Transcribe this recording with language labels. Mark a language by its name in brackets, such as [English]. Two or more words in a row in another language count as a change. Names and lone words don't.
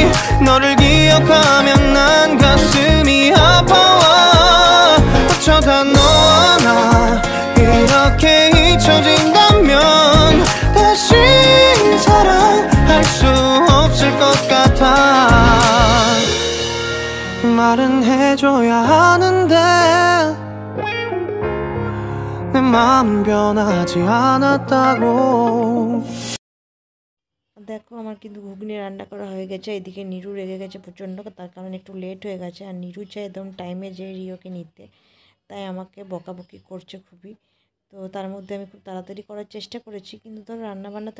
[Korean] 너를 기억하면 난 가슴이 아파와 어쩌다 너와 나 이렇게 잊혀진다면 다시 사랑할 수 없을 것 같아 말은 해줘야 하는데 내 마음 변하지 않았다고 [Bangla] দেখো আমার কিন্তু ঘুগনি রান্না করা হয়ে গেছে এদিকে নিরু রেগে গেছে প্রচণ্ড তার কারণে একটু লেট হয়ে গেছে আর নিরু চাই একদম টাইমে যে রিওকে নিতে তাই আমাকে বকাবকি করছে খুবই তো তার মধ্যে আমি খুব তাড়াতাড়ি করার চেষ্টা করেছি কিন্তু ধর রান্নাবান্না তো